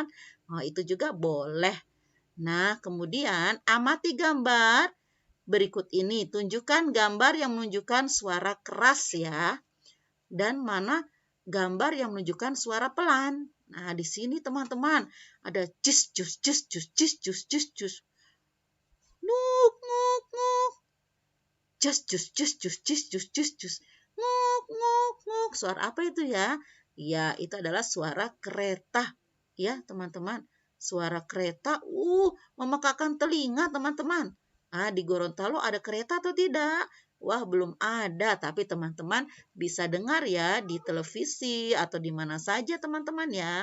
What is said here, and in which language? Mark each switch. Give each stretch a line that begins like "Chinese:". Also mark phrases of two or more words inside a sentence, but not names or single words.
Indonesian: Oh, itu juga boleh. Nah, kemudian amati gambar berikut ini. Tunjukkan gambar yang menunjukkan suara keras ya. Dan mana gambar yang menunjukkan suara pelan. Nah, di sini teman-teman ada cus cus cus cus cus cus cus cus. Nuk nuk nuk. Jus, jus, jus, jus, jus, jus, jus, jus. Nguk, nguk, nguk. Suara apa itu ya? Ya, itu adalah suara kereta. Ya, teman-teman. Suara kereta, memekakan telinga, teman-teman. Di Gorontalo ada kereta atau tidak? Wah, belum ada, tapi teman-teman bisa dengar ya di televisi atau di mana saja, teman-teman ya.